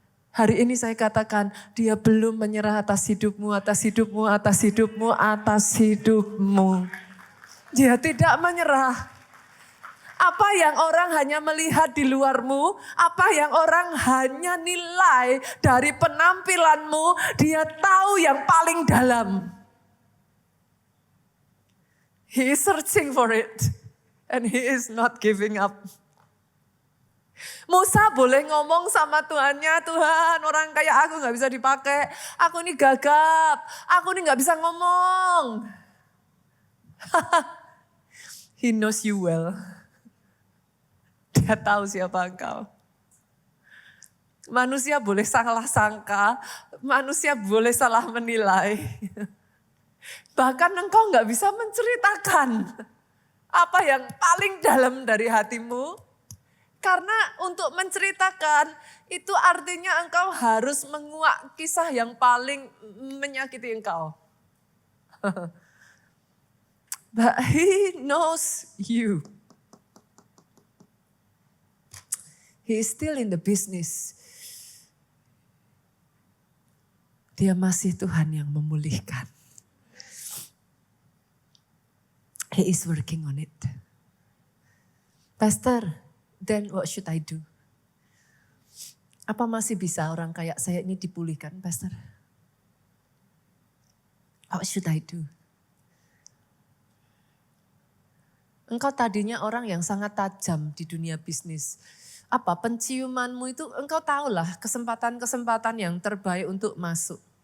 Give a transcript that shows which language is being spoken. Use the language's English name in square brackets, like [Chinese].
[Indonesian] Hari ini saya katakan dia belum menyerah atas hidupmu, atas hidupmu, atas hidupmu, atas hidupmu. Dia tidak menyerah. Apa yang orang hanya melihat di luarmu, apa yang orang hanya nilai dari penampilanmu, dia tahu yang paling dalam. [English] He is searching for it and he is not giving up. [Indonesian] Musa boleh ngomong sama Tuhannya, Tuhan orang kayak aku gak bisa dipakai, aku ini gagap, aku ini gak bisa ngomong. [English] He knows you well. [Indonesian] Dia tahu siapa engkau. Manusia boleh salah sangka, manusia boleh salah menilai. Bahkan engkau gak bisa menceritakan apa yang paling dalam dari hatimu. Karena untuk menceritakan itu artinya engkau harus menguak kisah yang paling menyakiti engkau. [English] But he knows you. He is still in the business. [Indonesian] Dia masih Tuhan yang memulihkan. [English] He is working on it. Pastor, then what should I do? [Indonesian] Apa masih bisa orang kayak saya ini dipulihkan, Pastor? [English] What should I do? [Indonesian] Engkau tadinya orang yang sangat tajam di dunia bisnis. Apa penciumanmu itu engkau tahulah kesempatan-kesempatan yang terbaik untuk masuk.